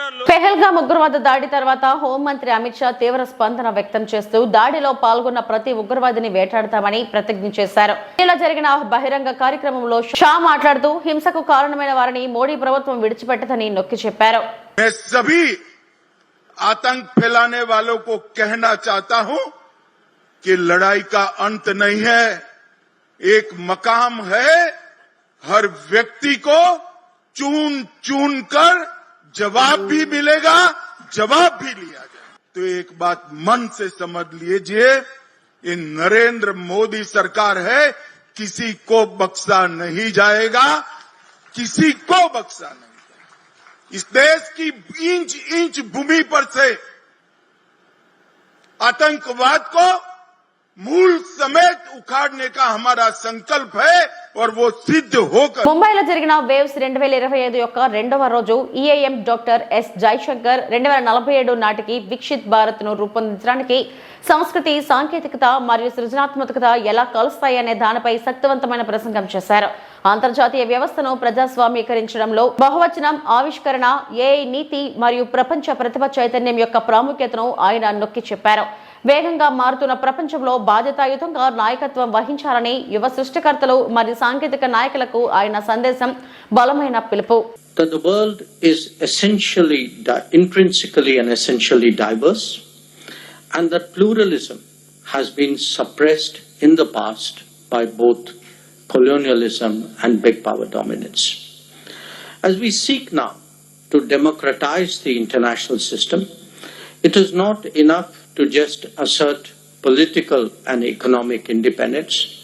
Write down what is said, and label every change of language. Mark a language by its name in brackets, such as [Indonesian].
[Telugu] పెహల్గాం ఉగ్రవాద దాడి తర్వాత హోంమంత్రి అమిత్ షా తీవ్ర స్పందన వ్యక్తం చేస్తూ దాడిలో పాల్గొన్న ప్రతి ఉగ్రవాదిని వేటాడతామని ప్రతిజ్ఞ చేశారు. ఇలా జరిగిన బహిరంగ కార్యక్రమంలో షా మాట్లాడుతూ హింసకు కారణమైన వారిని మోడీ ప్రభుత్వం విడిచిపెట్టదని నొక్కి చెప్పారు. [Hindi] मैं सभी आतंक फैलाने वालों को कहना चाहता हूं कि लड़ाई का अंत नहीं है, एक मकाम है। हर व्यक्ति को चुन चुन कर जवाब भी मिलेगा, जवाब भी लिया जाए। तो एक बात मन से समझ लीजिए, ये नरेंद्र मोदी सरकार है, किसी को बख्शा नहीं जाएगा, किसी को बख्शा नहीं जाएगा। इस देश की इंच इंच भूमि पर से आतंकवाद को मूल समेत उखाड़ने का हमारा संकल्प है और वो सिद्ध होकर [Telugu] ముంబైలో జరిగిన వేవ్స్ 2025 యొక్క రెండవ రోజు ఈఏఎం డాక్టర్ ఎస్ జైశంకర్ 2047 నాటికి వికసిత్ భారత్ ను రూపొందించడానికి సంస్కృతి, సాంకేతికత మరియు సృజనాత్మకత ఎలా కలుస్తాయనే దానిపై శక్తివంతమైన ప్రసంగం చేశారు. అంతర్జాతీయ వ్యవస్థను ప్రజాస్వామీకరించడంలో బహువచనం, ఆవిష్కరణ, ఏఐ నీతి మరియు ప్రపంచ ప్రతిభ చైతన్యం యొక్క ప్రాముఖ్యతను ఆయన నొక్కి చెప్పారు. వేగంగా మారుతున్న ప్రపంచంలో బాధ్యతాయుతంగా నాయకత్వం వహించాలని యువ సృష్టికర్తలు మరియు సాంకేతిక నాయకులకు ఆయన సందేశం బలమైన పిలుపు. [English] The world is essentially, intrinsically and essentially diverse, and that pluralism has been suppressed in the past by both colonialism and big power dominance. As we seek now to democratize the international system, it is not enough to just assert political and economic independence.